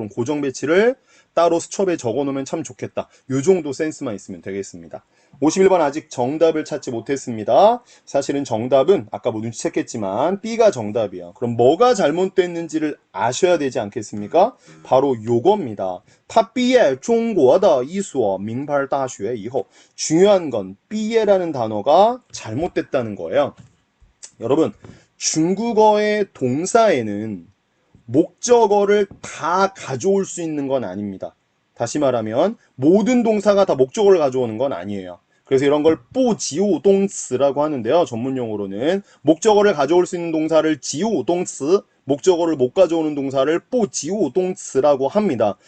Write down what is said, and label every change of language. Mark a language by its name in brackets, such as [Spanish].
[Korean] 그럼 고정 배치를 따로 수첩에 적어놓으면 참 좋겠다. 요 정도 센스만 있으면 되겠습니다. 51번 아직 정답을 찾지 못했습니다. 사실은 정답은 아까 뭐 눈치챘겠지만 B가 정답이에요. 그럼 뭐가 잘못됐는지를 아셔야 되지 않겠습니까? 바로 요겁니다. [Chinese] 他毕业中国的一所名牌大学以后 [Korean] 중요한 건毕业라는 단어가 잘못됐다는 거예요. 여러분, 중국어의 동사에는 목적어를 다 가져올 수 있는 건 아닙니다. 다시 말하면 모든 동사가 다 목적어를 가져오는 건 아니에요. 그래서 이런 걸 부지우동詞라고 하는데요. 전문용어로는 목적어를 가져올 수 있는 동사를 지우동詞, 목적어를 못 가져오는 동사를 부지우동詞라고 합니다.